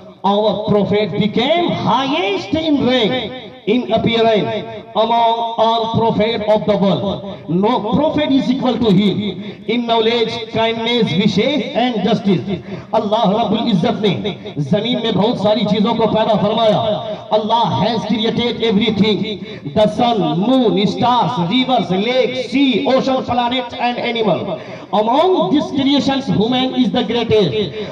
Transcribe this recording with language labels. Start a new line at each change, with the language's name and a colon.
English: Our prophet became highest in rank, in appearance among all prophets of the world. No prophet is equal to him in knowledge, kindness, wishes and justice.
Urdu: اللہ رب العزت نے زمین میں بہت ساری چیزوں کو پیدا فرمایا.
English: Allah has created everything: the sun, moon, stars, rivers, lakes, sea, ocean, planets and animals. Among these creations, human is the greatest.